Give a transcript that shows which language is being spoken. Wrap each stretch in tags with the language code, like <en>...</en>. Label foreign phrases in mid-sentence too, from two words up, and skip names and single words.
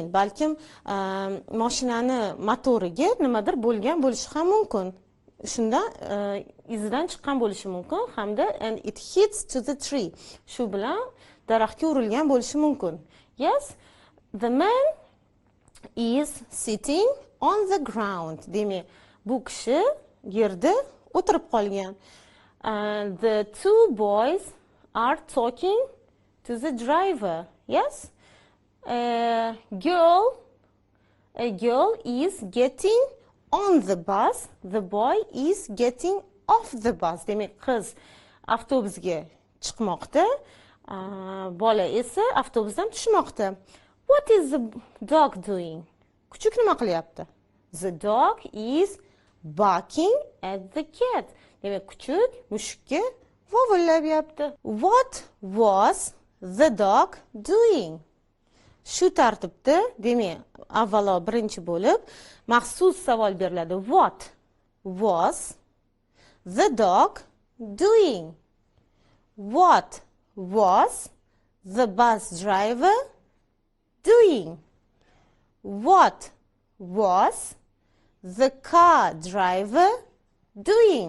<uz>Balkim mashinani motoriga nimadir bo'lgan bo'lishi ham mumkin. Shunda izidan chiqqan bo'lishi mumkin hamda</uz> <en>and it hits to the tree.</en> <uz>Shu bilan daraxtga urilgan bo'lishi mumkin.</uz> <en>Yes? The man is sitting on the ground.</en> <uz>Demak, bu kishi yerda o'tirib qolgan.</uz> <en>And the 2 boys are talking to the driver. Yes? A girl is getting on the bus. The boy is getting off the bus.</en> <uz>Demak, qiz avtobusga chiqmoqda, bola esa avtobusdan tushmoqda.</uz> <en>What is the dog doing?</en> <uz>Kuchuk nima qilyapti?</uz> <en>The dog is barking at the cat.</en> <uz>Demak, kuchuk mushukka vovullab.</uz> <en>What was the dog doing?</en> <uz>Shu tartibda, demak, avvalo birinchi bo'lib maxsus savol beriladi.</uz> <en>What was the dog doing? What was the bus driver doing? What was the car driver doing?</en>